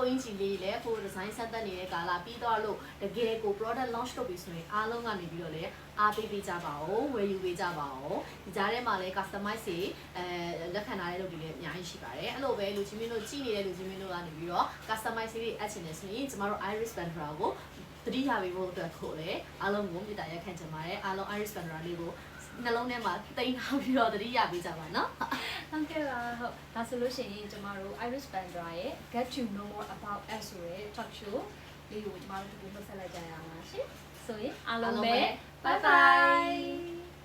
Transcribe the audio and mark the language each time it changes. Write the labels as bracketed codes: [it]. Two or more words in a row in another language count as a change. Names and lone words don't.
[my] အင်ဂျီလေးလည်းကို design ဆက်သက်နေတဲ့ကာလပြီးသွားလို့တကယ်ကို [en] product launch [my] လုပ်ပြီးဆိုရင်အားလုံးကနေပြီးတော့လည်းအားပေးပေးကြပါဦးဝယ်ယူပေးကြပါဦးဒီကြားထဲမှာလည်း customize တွေလက်ခံထားတဲ့လုပ်တွေလည်းအများကြီးရှိပါတယ်အဲ့လိုပဲလူချင်းမင်းတို့ကြည့်နေတဲ့လူချင်းမင်းတို့ကနေပြီးတော့ customize တွေအပ်ချင်တယ်ဆိုရင်ကျမတို့ Iris Bandra ကိုသတိရပေးဖို့အတွက်ကိုလည်းအားလုံးကိုမြစ်တာရက်ခံချင်ပါတယ်အားလုံး Iris Bandra လေးကိုနှလုံးထဲမှာတင်ထားပြီးတော့သတိရပေးကြပါနော် ဟုတ်ကဲ့ပါဟုတ်ဒါဆိုလို့ရှိရင်ကျမတို့ Iris Bandra ရဲ့ [en] Get to know more about us [my] ဆိုတဲ့ [en] talk show [my] လေးကိုကျမတို့ဒီလိုဆက်လိုက်ကြရအောင်ပါရှင်ဆိုရင်အားလုံးပဲ [en] bye bye